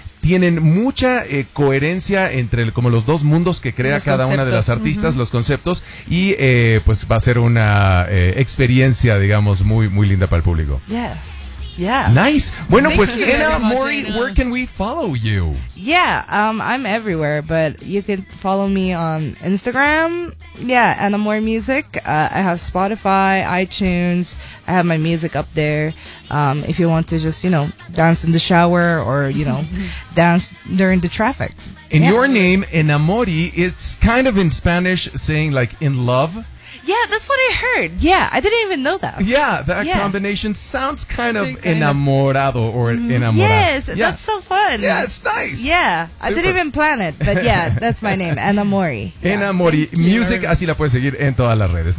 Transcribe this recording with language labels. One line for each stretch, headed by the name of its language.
Spanish: Tienen mucha coherencia entre el, como los dos mundos que crea los cada conceptos. Una de las artistas, los conceptos, y pues va a ser una experiencia, digamos, muy, muy linda para el público.
English: Yeah. Nice.
Spanish: Bueno, pues,
English: Anna Mori, where can we follow you? Yeah, I'm everywhere, but you can follow me on Instagram. Yeah, Anna Mori Music. I have Spotify, iTunes. I have my music up there. If you want to just, you know, dance in the shower or, you know, dance during the traffic. In your name, Anna Mori, it's kind of in Spanish saying like in love. Yeah, that's what I heard. Yeah, I didn't even know that. Yeah, that combination sounds kind of enamorado or enamorado. Yes, that's so fun. Yeah, it's nice. Yeah, super. I didn't even plan it, but yeah, that's my name, Anna Mori.
Spanish: Anna Mori Music, así la puedes seguir en todas las redes.